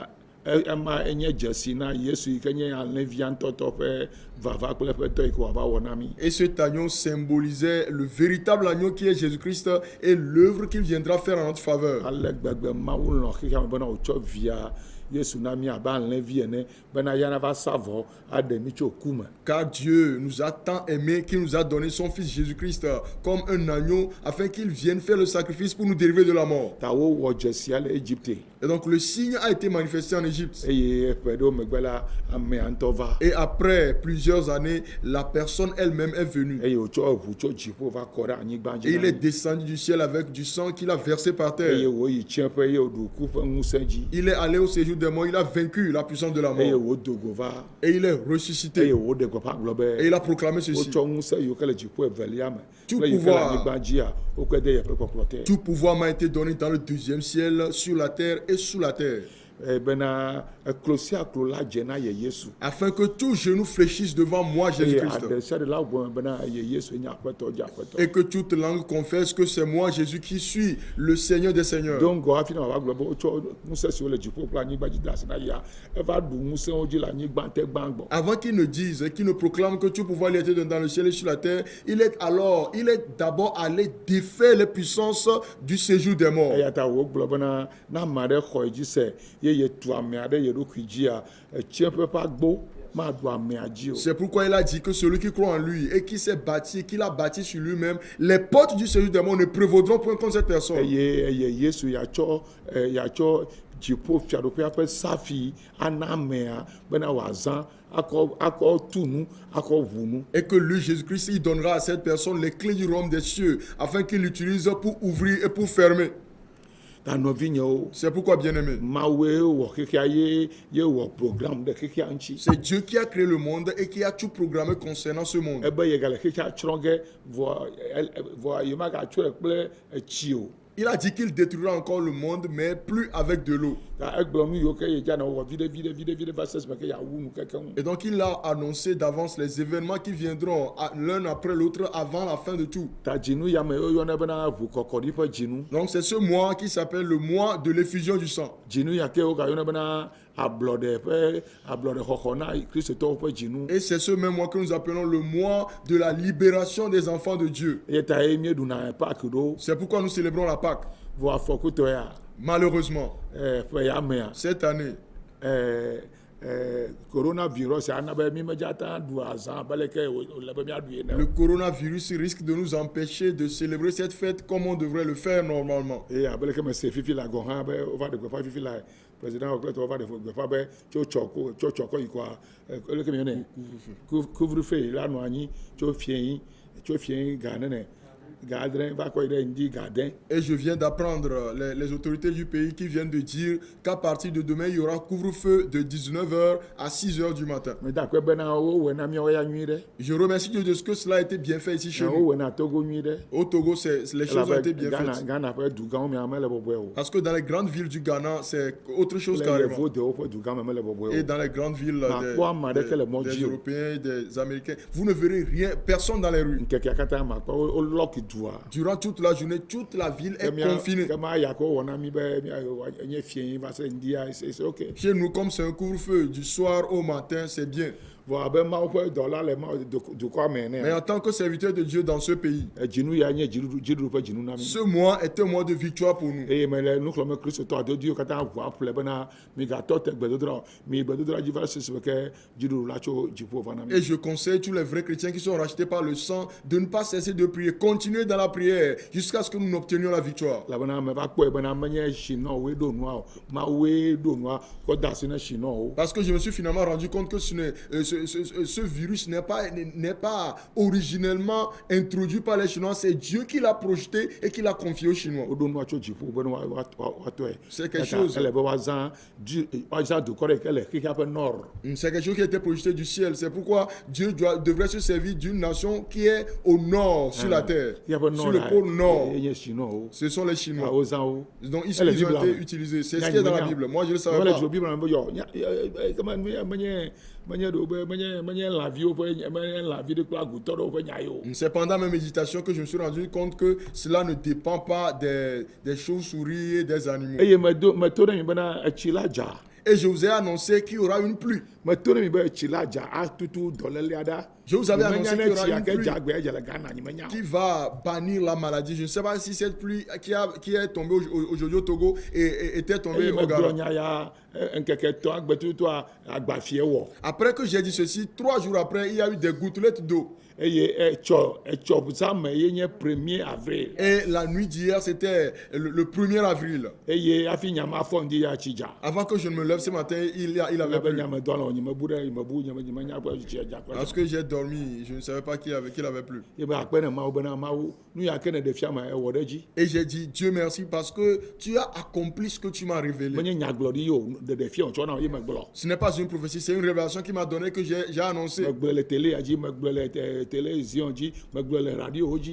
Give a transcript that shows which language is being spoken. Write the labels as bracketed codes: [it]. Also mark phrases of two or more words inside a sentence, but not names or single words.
[fr] agneau symbolisait le véritable agneau qui est Jésus-Christ et l'œuvre qu'il viendra faire en notre faveur. [ee] yesu na mi abe alẽvi ene bena yana va sa vɔ aɖe mi tso ku me. [fr] Car Dieu nous a tant aimés qu'il nous a donné son Fils Jésus-Christ comme un agneau afin qu'il vienne faire le sacrifice pour nous délivrer de la mort. [ee] ta wowɔ dzesia le Égypte [fr] Et donc le signe a été manifesté en Égypte. [ee] eye ƒe ɖewo megbe la amea ŋutɔ va [fr] Et après plusieurs années, la personne elle-même est venue. [ee] eye wòtsɔ eʋu tso dziƒo va kɔ ɖe anyigba [fr] Et il [ee] dzi [fr] est [ee] na mi. [fr] descendu du ciel avec du sang qu'il a versé par [ee] eye [fr] terre. [ee] wòyi tsiẽƒe eye wòɖu ku ƒe ŋusẽ dzi [fr] Il est allé au séjour des morts, il a vaincu la puissance de la [ee] eye [fr] mort. [ee] wòdogo va [fr] Et il est [ee] eye [fr] ressuscité. [ee] wòɖe gbeƒã gblɔ [fr] Et il [ee] be [fr] a proclamé ceci. [ee] wotsɔ ŋusẽ yiwo ke le dziƒo evelia me [fr] Tout [ee] kple yi ke le [fr] pouvoir. [ee] anyigba dzia wokɔe de yeƒe kpɔkplɔ te. [fr] Tout pouvoir m'a été donné dans le deuxième ciel, sur la terre et sous la terre. [ee] Bena eklo sia klo la dze na ye Yesu. [fr] Afin que tout genou fléchisse devant moi, [ee] Eye [fr] Jésus-Christ. [ee] aɖe sia ɖe la gblɔ bena ye Yesu nye aƒetɔ dzi aƒetɔ. [fr] Et que toute langue confesse que c'est moi, Jésus, qui suis le Seigneur des Seigneurs. [ee] Do ŋgɔ hafi na wòava gblɔ be wotsɔ ŋusẽ siwo le dziƒo kple anyigba dzi de asi na yea eva ɖu ŋusẽwo dzi le anyigba te gbã gbɔ. [fr] Avant qu'il ne dise et qu'il ne proclame que tout pouvoir lui a été donné dans le ciel et sur la terre, il est d'abord allé défaire les puissances du séjour des morts. [ee] Eya ta wògblɔ bena na ame aɖe xɔe dzi se ye yetu amea ɖe ye ɖokui dzia tsiẽƒe ƒe agbo maɖu amea dzi o. [fr] C'est pourquoi il a dit que celui qui croit en lui et qui s'est bâti, qu'il a bâti sur lui-même, les portes du séjour des morts ne prévaudront point contre cette personne. [ee] Eye Yesu yatsɔ dziƒo fiaɖoƒea ƒe safi ana amea bena wòazã akɔ tu nu akɔ ʋu nu. [fr] Et que lui, Jésus-Christ, il donnera à cette personne les clés du royaume des cieux afin qu'il l'utilise pour ouvrir et pour fermer. [ee] Ta nɔvinyewo [fr] C'est pourquoi, bien-aimé, [ee] Mawue wɔ xexea ye wɔ programme ɖe xexea ŋuti. [fr] c'est Dieu qui a créé le monde et qui a tout programmé concernant ce monde. [ee] Ebe ye gale xexea tsrɔ̃ ge vɔ ye magatsɔe kple etsi o. [fr] Il a dit qu'il détruira encore le monde, mais plus avec de l'eau. [ee] Ta egblɔ nu yiwo ke ye dzana wɔ viɖe va se esime ke yeawu nu kekeŋ. [fr] Et donc, il a annoncé d'avance les événements qui viendront l'un après l'autre avant la fin de tout. [ee] Ta dzinu ya me woyɔnɛ bena ʋukɔkɔɖi ƒe dzinu. [fr] Donc, c'est ce mois qui s'appelle le mois de l'effusion du sang. [ee] Dzinu ya ke wogayɔnɛ bena ablɔɖe xɔxɔ na kristotɔwo ƒe dzinu. [fr] Et c'est ce même mois que nous appelons le mois de la libération des enfants de Dieu. [ee] Eye ta ye míeɖuna Pâques ɖo [fr] C'est pourquoi nous célébrons la Pâque. [ee] vɔ afɔkutɔ ya [fr] Malheureusement, [ee] ƒe ya mea [fr] cette année, [ee] coronavirus ana be mi medzata ɖu azã be leke wòle be míaɖui le ene. [fr] coronavirus risque de nous empêcher de célébrer cette fête comme on devrait le faire normalement. [ee] Eye abe leke mese fifi la gɔ hã be wova ɖe gbeƒã fifi la président wòkple wova ɖe gbeƒã be tso tsɔ kɔ yi kɔa leke mi yɔnɛ couvre-feu la nɔ anyi tso fiẽ ga nene ga adre va kɔ yi ɖe ŋdi ga de. [fr] Et je viens d'apprendre les autorités du pays qui viennent de dire qu'à partir de demain, il y aura couvre-feu de 19h à 6h du matin. [ee] Meda akpe bena wowɔe na míawo ya nyui ɖe. [fr] Je remercie Dieu de ce que cela a été bien fait ici chez nous. [ee] Wowɔe na Togo nyui ɖe. [fr] Au Togo, les choses ont été bien [ee] Ghana [fr] faites. [ee] Ghana ƒe du gãwo mea mele bɔbɔe o. [fr] Parce que dans les grandes villes du Ghana, c'est autre chose [ee] Le [fr] carrément. [ee] yevu dewo ƒe du gã me mele bɔbɔe [fr] Et [ee] o. [fr] dans les grandes villes [ee] Makpɔ ame aɖe ke le mɔ [fr] des [ee] dzi o. [fr] Européens, des Américains, vous ne verrez rien, personne dans les rues. [ee] Nkekea katã makpɔ wolɔki dua. [fr] Durant toute la journée, toute la ville est confinée. [ee] Kema ya ko wɔna mi be nye fiẽ va se ŋdia [fr] c'est ok. Chez nous, comme c'est un couvre-feu du soir au matin, c'est bien. [ee] Vɔ abe Mawu ƒe dɔla le dukɔa me [fr] Mais [ee] ene. [fr] en tant que serviteur de Dieu dans ce pays, [ee] Dzinu ya nye dziɖuɖu ƒe dzinu na mi. [fr] ce mois est un mois de victoire pour nous. [ee] Eye mele nukhlɔme kristotɔ adodiwo katã ʋua ƒle bena migatɔ te gbedodrɔ o. Mi gbedodrɔ dzi va se esime ke dziɖuɖu la tso dziƒo va na mi. [fr] Et je conseille tous les vrais chrétiens qui sont rachetés par le sang de ne pas cesser de prier, continuer dans la prière jusqu'à ce que nous n'obtenions la victoire. [ee] Elabena meva kpɔe bena menye Chinowoe ɖo nua o. Mawue ɖo nua kɔ da asi na Chinowo. [fr] Parce que je me suis finalement rendu compte que ce virus n'est pas originellement introduit par les Chinois, c'est Dieu qui l'a projeté et qui l'a confié aux Chinois. [ee] Woɖo nua tso dziƒo be woatɔe. [fr] C'est quelque chose. [ee] Ele be woazã dukɔ ɖe ke le xexea ƒe nord. [fr] C'est quelque chose qui a été projeté du ciel. C'est pourquoi Dieu devrait se servir d'une nation qui est au nord sur la terre, [ee] Xexea ƒe [fr] sur [ee] nord [fr] le pôle nord. [ee] nye Chinowo. [fr] Ce sont les Chinois. [ee] Wozã wo. [fr] Donc ici, Elle est ils ont Bible, été hein. utilisés. C'est ce qui est dans la Bible. Moi, je ne le savais [ee] Wole [fr] pas. [ee] dzro Bible me be yɔ menye ɖo be menye lãviwo ƒe menye lãvi ɖe kple agutɔ ɖewo ƒe nya ye o. [fr] C'est pendant mes méditations que je me suis rendu compte que cela ne dépend pas des chauves-souris et des animaux. [ee] Eye meto ɖe mi bena etsi la dza. [fr] Et je vous ai annoncé qu'il y aura une pluie. [ee] meto ne mi be tsi la dza atutu dɔlélia ɖa. [fr] Je vous avais annoncé [ee] Nyemenya [fr] qu'il y [ee] ne [fr] aura [ee] tsia [fr] une [ee] ke [fr] pluie [ee] dza gbe edze le Ghana nyemenya o. [fr] qui va bannir la maladie. Je ne sais pas si cette pluie qui est tombée aujourd'hui au Togo était tombée [ee] eye [fr] au [ee] megblɔ [fr] Ghana. [ee] nya ya ŋkeke etɔ̃ agbetutua agbafie wɔ. [fr] Après que j'ai dit ceci, 3 jours après, il y a eu des gouttelettes d'eau. [ee] eye etsɔ zame ye nye 1er avril. [fr] Et la nuit d'hier, c'était le 1er avril. [ee] eye hafi nyama fɔ ŋdi ya tsi dza. [fr] Avant que je ne me lève ce matin, il avait [ee] be [fr] plu. [ee] nyame dɔ le nyemebu ɖe nyemebu nyemenya ƒe tsi dza kɔ. [fr] Parce que j'ai dormi, je ne savais pas qu'il avait plu. [ee] ye be akpe ne mawu bena mawu nu ya ke ne ɖevia ma ewɔ ɖe dzi. [fr] Et j'ai dit, Dieu merci parce que tu as accompli ce que tu m'as révélé. [ee] menye nyagblɔɖi ye o ɖevia o tsɔ na ye megblɔ. [fr] Ce n'est pas une prophétie, c'est une révélation qui m'a donné que j'ai annoncé. [ee] megblɔ le télé dzi megblɔ le télévision dzi megblɔ le radio dzi.